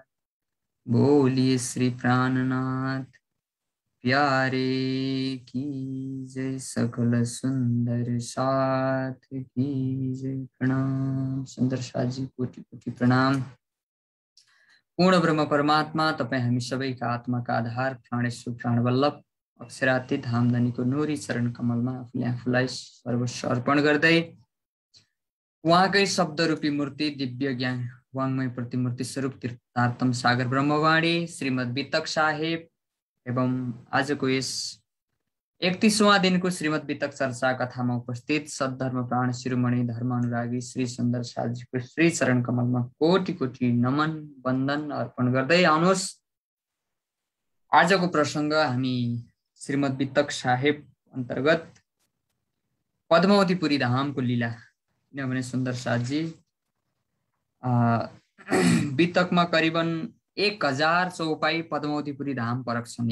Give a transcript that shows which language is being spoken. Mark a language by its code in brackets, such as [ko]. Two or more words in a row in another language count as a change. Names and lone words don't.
[hi] बोलिए श्री प्राणनाथ प्यारे की जय। सकल सुंदर साथ की जय। प्रणाम सुंदर साथ जी, कोटि कोटि प्रणाम। [ne] पूर्ण ब्रह्म परमात्मा तपाईं हामी सबैका आत्माका आधार प्राणेश्वर प्राणवल्लभ अक्षरातीत धामधनीको नूरी चरण कमलमा आफूलाई सर्वस्व अर्पण गर्दै उहाँकै शब्दरूपी मूर्ति दिव्य ज्ञान वाङ्मय प्रतिमूर्ति स्वरूप तीर्थार्तम सागर ब्रह्मवाणी श्रीमद् वितक साहेब एवं आजको यस 31वां दिनको श्रीमद् वितक चर्चा कथामा उपस्थित सद्धर्म प्राण शिरोमणि धर्म अनुरागी श्री सुन्दर साथजीको श्री चरण कमलमा कोटि कोटि नमन वन्दन अर्पण गर्दै आउनुहोस्। आजको प्रसङ्ग हामी श्रीमद् वितक साहेब अन्तर्गत पद्मावतीपुरी धामको लीला, किनभने सुन्दर साथजी वितकमा करिबन 1000 चौपाई पद्मावतीपुरी धाम परक छन्।